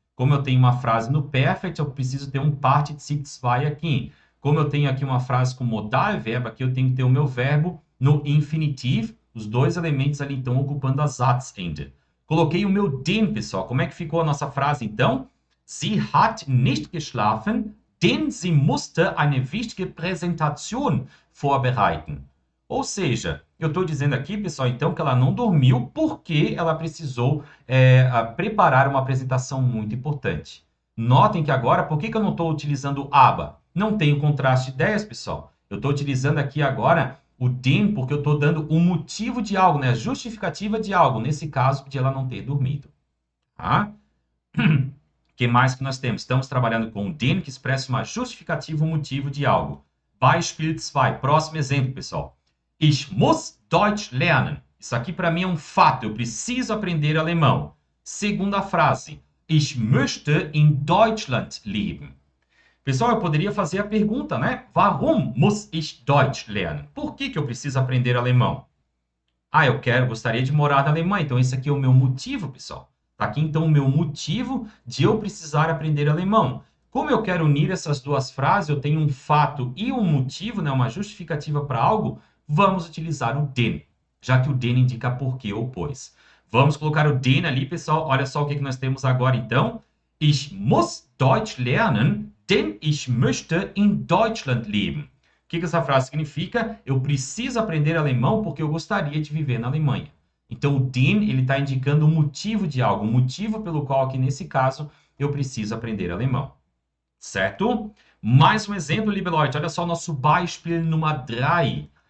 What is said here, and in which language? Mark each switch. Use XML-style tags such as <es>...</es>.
<pt>Como eu tenho uma frase no Perfect, eu preciso ter um Partizip 2 aqui. Como eu tenho aqui uma frase com modal verbo, aqui eu tenho que ter o meu verbo no infinitivo. Os dois elementos ali, então, ocupando a Satzende. Coloquei o meu den, pessoal. Como é que ficou a nossa frase, então?</pt> <de>Sie hat nicht geschlafen, denn sie musste eine wichtige Präsentation vorbereiten.</de> <pt>Ou seja, eu estou dizendo aqui, pessoal, então, que ela não dormiu porque ela precisou preparar uma apresentação muito importante. Notem que agora, por que eu não estou utilizando aba? Não tenho contraste de ideias, pessoal. Eu estou utilizando aqui agora o den porque eu estou dando o motivo de algo, né? A justificativa de algo, nesse caso, de ela não ter dormido. Tá? O que mais que nós temos? Estamos trabalhando com o den que expressa uma justificativa, um motivo de algo.</pt> <de>Beispiel 2,</de> <pt>próximo exemplo, pessoal.</pt> <de>Ich muss Deutsch lernen.</de> <pt>Isso aqui para mim é um fato. Eu preciso aprender alemão. Segunda frase.</pt> <de>Ich möchte in Deutschland leben.</de> <pt>Pessoal, eu poderia fazer a pergunta, né?</pt> <de>Warum muss ich Deutsch lernen?</de> <pt>Por que eu preciso aprender alemão? Ah, gostaria de morar na Alemanha. Então, esse aqui é o meu motivo, pessoal. Tá aqui, então, o meu motivo de eu precisar aprender alemão. Como eu quero unir essas duas frases, eu tenho um fato e um motivo, né? Uma justificativa para algo. Vamos utilizar o den, já que o den indica porquê ou pois. Vamos colocar o den ali, pessoal. Olha só o que nós temos agora, então.</pt> <de>Ich muss Deutsch lernen, denn ich möchte in Deutschland leben.</de> <pt>O que essa frase significa? Eu preciso aprender alemão porque eu gostaria de viver na Alemanha. Então, o den, ele está indicando o motivo de algo, o motivo pelo qual, aqui nesse caso, eu preciso aprender alemão. Certo? Mais um exemplo,</pt> <de>liebe Leute.</de> <pt>Olha só o nosso</pt> <de>Beispiel Nummer 3.</de>